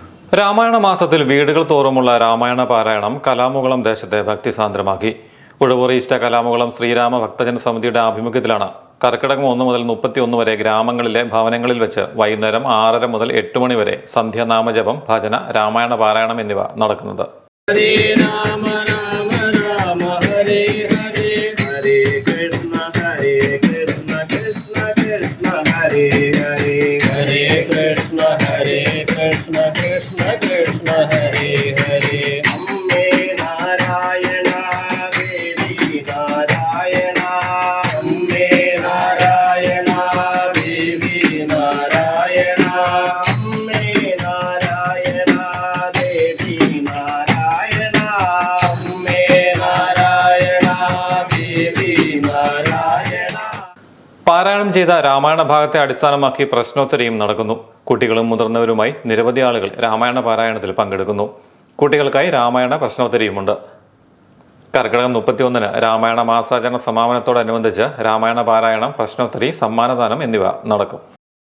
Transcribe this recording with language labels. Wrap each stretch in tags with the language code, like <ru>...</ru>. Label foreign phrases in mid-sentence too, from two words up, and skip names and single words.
<ml>രാമായണ മാസത്തിൽ വീടുകൾ തോറുമുള്ള രാമായണ പാരായണം കലാമുകുളം ദേശത്തെ ഭക്തിസാന്ദ്രമാക്കി. ഉഴവൂർ ഈസ്റ്റ് കലാമുകുളം ശ്രീരാമ ഭക്തജന സമിതിയുടെ ആഭിമുഖ്യത്തിലാണ് കർക്കിടകം 1 മുതൽ 31 വരെ ഗ്രാമങ്ങളിലെ ഭവനങ്ങളിൽ വെച്ച് വൈകുന്നേരം 6:30 മുതൽ 8 മണി വരെ സന്ധ്യാനാമജപം, ഭജന, രാമായണ പാരായണം എന്നിവ നടക്കുന്നത്. കൃഷ്ണ കൃഷ്ണ കൃഷ്ണ ഹരേ ഹരേ അമ്മേ നാരായണ ദേവി നാരായണ അമ്മേ നാരായണ ദേവി നാരായണ അമ്മേ നാരായണ ദേവി നാരായണ അമ്മേ നാരായണ ദേവി നാരായണ. പാരായണം ചെയ്ത രാമായണ ഭാഗത്തെ അടിസ്ഥാനമാക്കി പ്രശ്നോത്തരിയും നടക്കുന്നു. കുട്ടികളും മുതിർന്നവരുമായി നിരവധി ആളുകൾ രാമായണ പാരായണത്തിൽ പങ്കെടുക്കുന്നു. കുട്ടികൾക്കായി രാമായണ പ്രശ്നോത്തരിയുമുണ്ട്. കർക്കിടകം 31-ന് രാമായണ മാസാചരണ സമാപനത്തോടനുബന്ധിച്ച് രാമായണ പാരായണം, പ്രശ്നോത്തരി, സമ്മാനദാനം എന്നിവ നടക്കും.</ml>